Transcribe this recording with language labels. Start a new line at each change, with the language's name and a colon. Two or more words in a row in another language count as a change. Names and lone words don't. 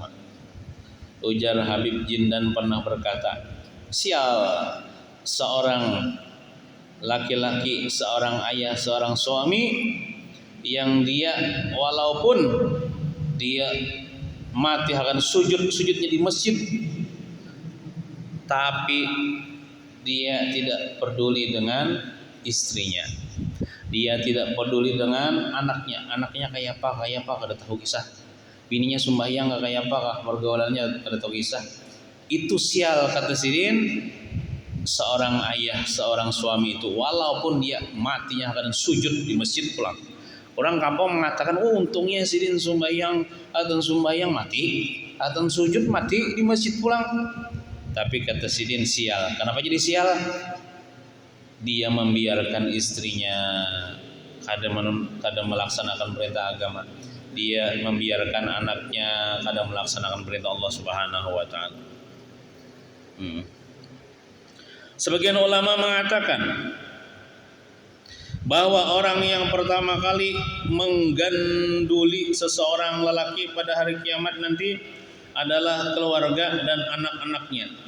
Indonesian: Ujar Habib Jindan pernah berkata, sial seorang laki-laki, seorang ayah, seorang suami yang dia walaupun dia mati akan sujudnya di masjid, tapi dia tidak peduli dengan istrinya, dia tidak peduli dengan anaknya kayak apa kada tahu kisah, bininya sembahyang gak kayak apa, pergaulannya kada tahu kisah. Itu sial kata Sidin seorang ayah, seorang suami itu walaupun dia matinya akan sujud di masjid pulang. Orang kampung mengatakan, oh untungnya Sidin sembahyang, adzan sembahyang mati, adzan sujud mati di masjid pulang. Tapi kata Sidin sial. Kenapa jadi sial? Dia membiarkan istrinya kada melaksanakan perintah agama. Dia membiarkan anaknya kada melaksanakan perintah Allah
Arabic: سبحانه وتعالى.
Indonesian: Sebagian ulama mengatakan bahwa orang yang pertama kali mengganduli seseorang lelaki pada hari kiamat nanti adalah keluarga dan anak-anaknya.